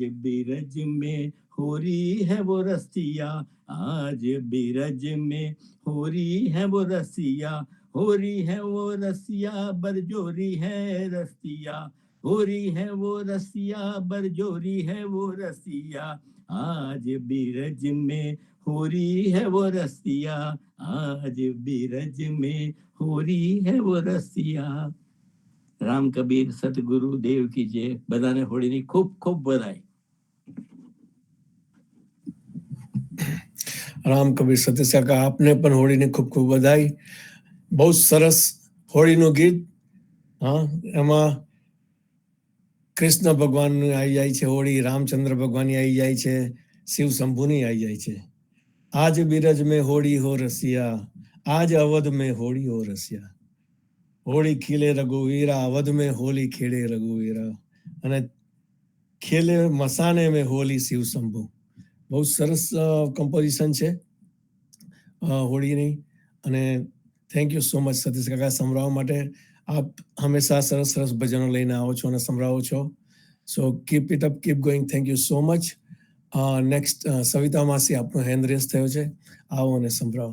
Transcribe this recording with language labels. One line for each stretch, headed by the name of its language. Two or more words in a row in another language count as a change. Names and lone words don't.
Hindi: बिरज में हो रही है वो रसिया, आज बिरज में हो रही है वो रसिया, हो रही है वो रसिया, बरजोरी है रसिया, होरी है वो रसिया, बरजोरी है वो रसिया, आज बीरज में होरी है वो रसिया, आज बीरज में होरी है वो रसिया.
Gujarati: રામ કબીર સતગુરુ દેવ કી જય. બધાને હોળીની ખૂબ ખૂબ બધાઈ. રામ કબીર સતીશ કાકા, આપને પણ હોળીની ખૂબ ખૂબ બધાઈ. બહુ સરસ હોળીનું ગીત. હા, એમાં કૃષ્ણ ભગવાનની આવી જાય છે હોળી, રામચંદ્ર ભગવાનની આવી જાય છે, શિવ શંભુની આવી જાય છે.
Hindi: आज बीरज में होली हो रसिया, આજ અવધ में होली हो रसिया, होली खीले रघुवीरा, અવધ में होली खेले रघुवीरा, અને खेले मसाने में होली શિવ શંભુ.
Gujarati: બહુ સરસ કમ્પોઝિશન છે હોળીની. અને
English: thank you so much
Gujarati: સતીશ કાકા સંભળાવવા માટે. આપ હંમેશા સરસ સરસ ભજનો લઈને આવો છો અને સંભળાવો છો.
English: so keep it up, keep going. thank you so much.
Gujarati: નેક્સ્ટ સવિતા માસી, આપનો
English: hand raise
Gujarati: થયો છે, આવો અને સંભળાવો.